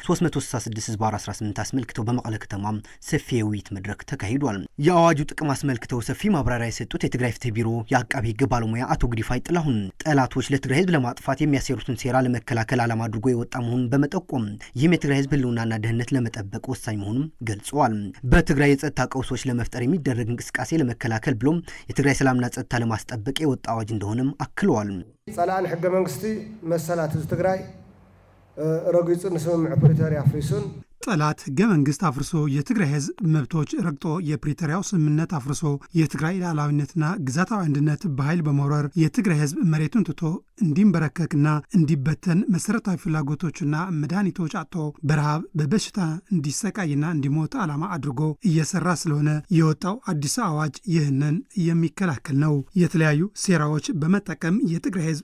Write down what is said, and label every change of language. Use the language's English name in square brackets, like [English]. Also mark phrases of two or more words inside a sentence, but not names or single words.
[Amharic] 366/18 አስመልክተው በመቀለ ከተማ ሰፊ የውይይት መድረክ ተካሂዷል። የአዋጁ ጥቅም አስመልክተው ሰፊ ማብራሪያ የሰጡት የትግራይ ፍትህ ቢሮ የአቃቤ ሕግ ባለሙያ አቶ ጉዲፋይ ጥላሁን ጠላቶች ለትግራይ ሕዝብ ለማጥፋት የሚያሴሩትን ሴራ ለመከላከል ዓላማ አድርጎ የወጣ መሆኑን በመጠቆም ይህም የትግራይ ሕዝብ ህልውናና ደህንነት ለመጠበቅ ወሳኝ መሆኑን ገልጸዋል። በትግራይ የጸጥታ ቀውሶች ለመፍጠር የሚደረግ እንቅስቃሴ ለመከላከል ብሎም የትግራይ ሰላምና ጸጥታ ለማስጠበቅ የወጣ አዋጅ እንደሆነም አክለዋል። [Tigrinya] ጸላን ሕገ መንግስቲ መሰላት ትግራይ ረግጹ ንስምምዕ ፕሪቶሪያ አፍሪሱን [Amharic] ጠላት ህገ መንግስት አፍርሶ የትግራይ ህዝብ መብቶች ረግጦ የፕሪቶሪያው ስምምነት አፍርሶ የትግራይ ሉዓላዊነትና ግዛታዊ አንድነት በኃይል በመውረር የትግራይ ህዝብ መሬቱን ትቶ እንዲንበረከክና እንዲበተን መሰረታዊ ፍላጎቶችና መድኃኒቶች አጥቶ በረሃብ በበሽታ እንዲሰቃይና እንዲሞት ዓላማ አድርጎ እየሰራ ስለሆነ የወጣው አዲስ አዋጅ ይህንን የሚከላከል ነው። የተለያዩ ሴራዎች በመጠቀም የትግራይ ህዝብ